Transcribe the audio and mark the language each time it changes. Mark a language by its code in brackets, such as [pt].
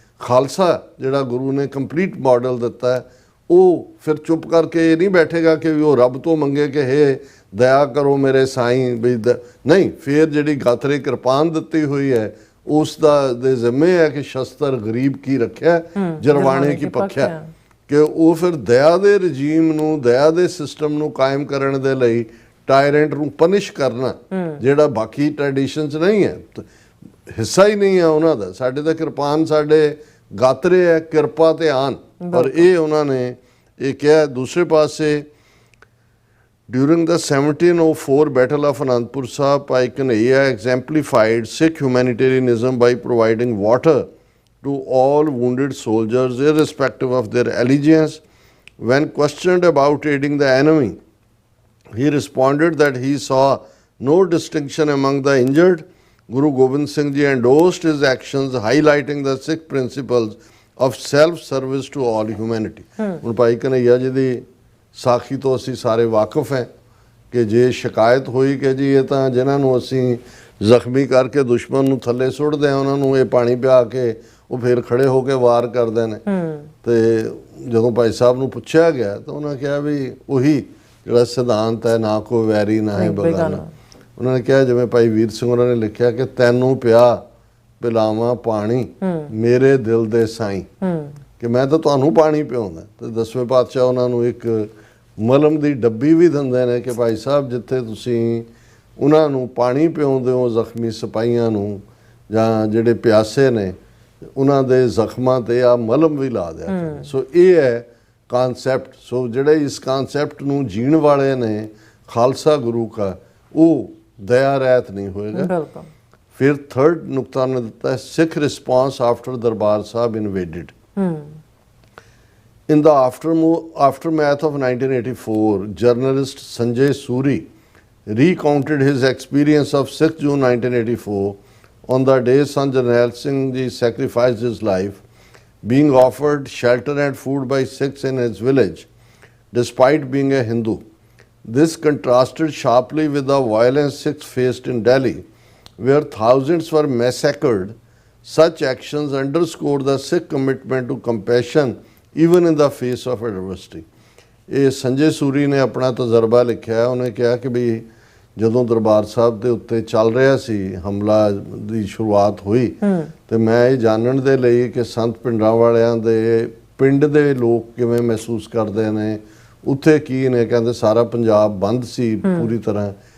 [pa] ਖਾਲਸਾ ਜਿਹੜਾ ਗੁਰੂ ਨੇ complete model ਦਿੱਤਾ ਹੈ, ਉਹ ਫਿਰ ਚੁੱਪ ਕਰਕੇ ਇਹ ਨਹੀਂ ਬੈਠੇਗਾ ਕਿ ਉਹ ਰੱਬ ਤੋਂ ਮੰਗੇ ਕਿ ਹੇ ਦਇਆ ਕਰੋ ਮੇਰੇ ਸਾਈਂ, ਵੀ ਨਹੀਂ, ਫਿਰ ਜਿਹੜੀ ਗਾਤਰੇ ਕਿਰਪਾਨ ਦਿੱਤੀ ਹੋਈ ਹੈ ਉਸ ਦਾ ਦੇ ਜ਼ਿੰਮੇ ਹੈ ਕਿ ਸ਼ਸਤਰ ਗਰੀਬ ਕੀ ਰੱਖਿਆ, ਜਰਵਾਣੇ ਕੀ ਪੱਖਿਆ, ਕਿ ਉਹ ਫਿਰ ਦਇਆ ਦੇ ਰਜੀਮ ਨੂੰ, ਦਇਆ ਦੇ ਸਿਸਟਮ ਨੂੰ ਕਾਇਮ ਕਰਨ ਦੇ ਲਈ ਟਾਇਰੈਂਟ ਨੂੰ ਪਨਿਸ਼ ਕਰਨਾ, ਜਿਹੜਾ ਬਾਕੀ ਟ੍ਰੈਡੀਸ਼ਨਸ ਨਹੀਂ ਹੈ, ਹਿੱਸਾ ਹੀ ਨਹੀਂ ਹੈ ਉਹਨਾਂ ਦਾ। ਸਾਡੇ ਤਾਂ ਕਿਰਪਾਨ ਸਾਡੇ ਗਾਤਰੇ ਹੈ, ਕਿਰਪਾ ਤੇ ਆਨ, ਪਰ ਇਹ ਉਹਨਾਂ ਨੇ ਇਹ ਕਿਹਾ। ਦੂਸਰੇ ਪਾਸੇ [en] during the 1704 Battle of Anandpur Sahib, Bhai Kanhaiya exemplified Sikh humanitarianism by providing water to all wounded soldiers irrespective of their allegiance. When questioned about aiding the enemy, he responded that he saw no distinction among the injured. Guru Gobind Singh Ji endorsed his actions, highlighting the Sikh principles of self-service to all humanity. [pa] ਹੁਣ ਭਾਈ ਕਨ੍ਹਈਆ ਜੀ ਦੀ ਸਾਖੀ ਤੋਂ ਅਸੀਂ ਸਾਰੇ ਵਾਕਿਫ ਹੈ ਕਿ ਜੇ ਸ਼ਿਕਾਇਤ ਹੋਈ ਕਿ ਜੀ ਇਹ ਤਾਂ ਜਿਨ੍ਹਾਂ ਨੂੰ ਅਸੀਂ ਜ਼ਖਮੀ ਕਰਕੇ ਦੁਸ਼ਮਣ ਨੂੰ ਥੱਲੇ ਸੁੱਟਦੇ ਹਾਂ ਉਹਨਾਂ ਨੂੰ ਇਹ ਪਾਣੀ ਪਿਆ ਕੇ ਉਹ ਫਿਰ ਖੜੇ ਹੋ ਕੇ ਵਾਰ ਕਰਦੇ ਨੇ, ਤੇ ਜਦੋਂ ਭਾਈ ਸਾਹਿਬ ਨੂੰ ਪੁੱਛਿਆ ਗਿਆ ਤਾਂ ਉਹਨਾਂ ਕਿਹਾ ਵੀ ਉਹੀ ਜਿਹੜਾ ਸਿਧਾਂਤ ਹੈ, ਨਾ ਕੋਈ ਵੈਰੀ ਨਾ ਹੈ ਬਗਾਨਾ। ਉਹਨਾਂ ਨੇ ਕਿਹਾ ਜਿਵੇਂ ਭਾਈ ਵੀਰ ਸਿੰਘ ਉਹਨਾਂ ਨੇ ਲਿਖਿਆ ਕਿ ਤੈਨੂੰ ਪਿਆ ਪਿਲਾਵਾਂ ਪਾਣੀ ਮੇਰੇ ਦਿਲ ਦੇ ਸਾਈਂ, ਕਿ ਮੈਂ ਤਾਂ ਤੁਹਾਨੂੰ ਪਾਣੀ ਪਿਆਉਂਦਾ। ਤੇ 10ਵੇਂ ਪਾਤਸ਼ਾਹ ਉਹਨਾਂ ਨੂੰ ਇੱਕ ਮਲਮ ਦੀ ਡੱਬੀ ਵੀ ਦਿੰਦੇ ਨੇ ਕਿ ਭਾਈ ਸਾਹਿਬ ਜਿੱਥੇ ਤੁਸੀਂ ਉਹਨਾਂ ਨੂੰ ਪਾਣੀ ਪਿਆਉਂਦੇ ਹੋ, ਜ਼ਖਮੀ ਸਿਪਾਹੀਆਂ ਨੂੰ ਜਾਂ ਜਿਹੜੇ ਪਿਆਸੇ ਨੇ, ਉਹਨਾਂ ਦੇ ਜ਼ਖਮਾਂ ਤੇ ਆ ਮਲਮ ਵੀ ਲਾ ਦਿਆ। ਸੋ ਇਹ ਹੈ ਕਾਨਸੈਪਟ। ਸੋ ਜਿਹੜੇ ਇਸ ਕਾਨਸੈਪਟ ਨੂੰ ਜੀਣ ਵਾਲੇ ਨੇ ਖਾਲਸਾ ਗੁਰੂ ਕਾ, ਉਹ ਦਇਆ ਰਹਿਤ ਨਹੀਂ ਹੋਏਗਾ। ਫਿਰ ਥਰਡ ਨੁਕਤਾ ਨੇ ਦਿੱਤਾ ਹੈ ਸਿੱਖ response after Darbar Sahib ਇਨਵੇਡਡ। [en] In the aftermath of 1984, journalist Sanjay Suri recounted his experience of 6 June 1984 on the day Sant Jarnail Singh Ji sacrificed his life, being offered shelter and food by Sikhs in his village, despite being a Hindu. This contrasted sharply with the violence Sikhs faced in Delhi, where thousands were massacred. Such actions underscored the Sikh commitment to compassion even in the face of adversity. [pa] ਇਹ ਸੰਜੇ ਸੂਰੀ ਨੇ ਆਪਣਾ ਤਜਰਬਾ ਲਿਖਿਆ। ਉਹਨੇ ਕਿਹਾ ਕਿ ਵੀ ਜਦੋਂ ਦਰਬਾਰ ਸਾਹਿਬ ਦੇ ਉੱਤੇ ਚੱਲ ਰਿਹਾ ਸੀ, ਹਮਲਾ ਦੀ ਸ਼ੁਰੂਆਤ ਹੋਈ, ਤੇ ਮੈਂ ਇਹ ਜਾਣਨ ਦੇ ਲਈ ਕਿ ਸੰਤ ਪਿੰਡਾਂ ਵਾਲਿਆਂ ਦੇ ਪਿੰਡ ਦੇ ਲੋਕ ਕਿਵੇਂ ਮਹਿਸੂਸ ਕਰਦੇ ਨੇ, ਉੱਥੇ ਕੀ ਨੇ, ਕਹਿੰਦੇ ਸਾਰਾ ਪੰਜਾਬ ਬੰਦ ਸੀ ਪੂਰੀ ਤਰ੍ਹਾਂ।